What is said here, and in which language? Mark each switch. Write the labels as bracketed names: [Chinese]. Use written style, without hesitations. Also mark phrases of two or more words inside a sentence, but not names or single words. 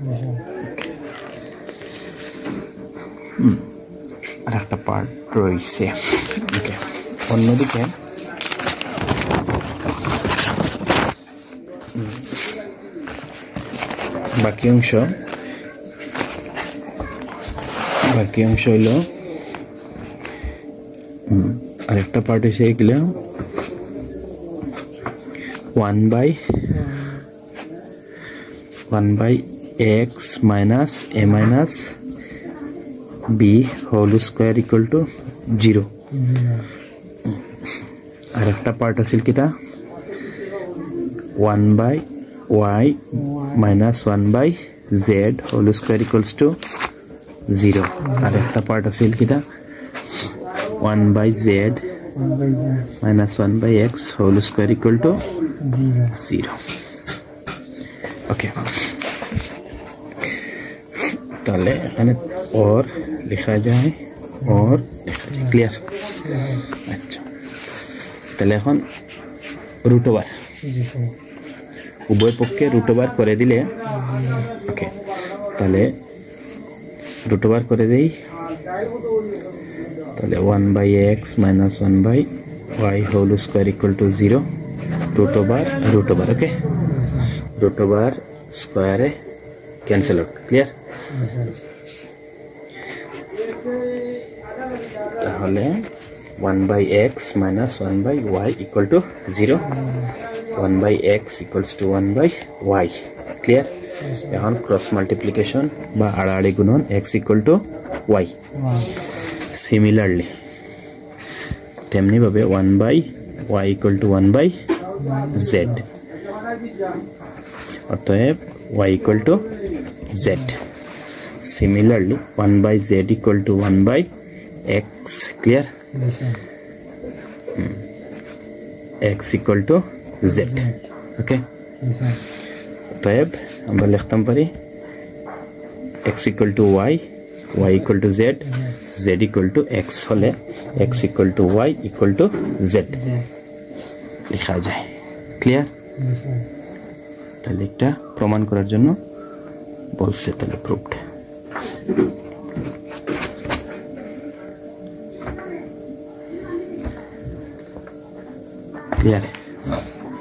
[Bangla] আর একটা পার্ট রয়েছে ওকে অন্যদিকে বাকি অংশ হইল আরেকটা পার্ট হয়েছে এগুলো [English] 1 by x minus a minus b whole square equal to 0 [Bangla] আর একটা পার্ট আছে কিটা [English] 1 by y minus 1 by z whole square equals to 0 [Bangla] আর একটা পার্ট আছে কিটা [English] 1 by z minus 1 by x whole square equal to 0 ওকে [Bangla] তাহলে এখানে [Hindi] और लिखा जाए क्लियर अच्छा [Bangla] তাহলে এখন [English] root over [Bangla] উভয় পক্ষে [English] root over [Bangla] করে দিলে ওকে তাহলে [English] root over [Bangla] করে দেই তাহলে [English] 1 by x minus 1 by y whole square equal to 0 root over okay root over square cancel out clear তাহলে 1 by x minus 1 by y equal to 0 1 by x equals to 1 by y clear এখন cross multiplication [Bangla] বা আড়াআড়ি গুণন [English] x equal to y সিমিলারলি [Bangla] তেমনি ভাবে [English] 1 by y equal to 1 by z অতএব y equal to z similarly 1 by z equal to 1 by x clear x equal to z okay [Bangla] অতএব আমরা লিখতাম পারি [English] x equal to y equal to z z equal to x হলে x equal to y equal to z [Bangla] লেখা যায়। ক্লিয়ার? তাহলে এটা প্রমাণ করার জন্য বলছে, তাহলে প্রুভড। ক্লিয়ার?